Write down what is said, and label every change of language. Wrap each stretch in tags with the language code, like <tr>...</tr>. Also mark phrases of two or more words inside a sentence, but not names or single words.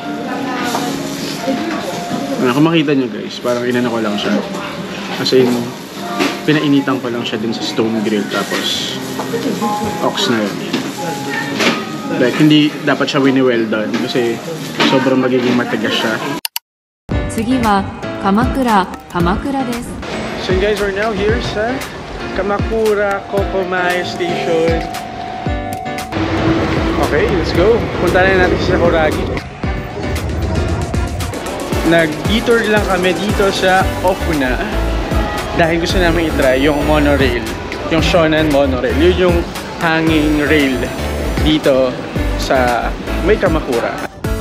<tl>Kung makita nyo guys, parang inano ko lang siya. Kasi pinainitan ko lang siya din sa stone grill tapos ox na yun. Like, hindi dapat siya</tl> <en>well done</en> <tl>kasi sobrang magiging matigas siya.</tl> <ja>次は鎌倉です。</ja> <en>So guys, we're now here sa Kamakura Kokomai Station. Okay, let's go.</en> <tl>Punta na natin sa Sakuragi. Nag-detour lang kami dito sa Ofuna dahil gusto namin i-try yung monorail, yung Shonan monorail. Yun yung</tl> <en>hanging rail</en> <tl>dito sa may Kamakura.</tl>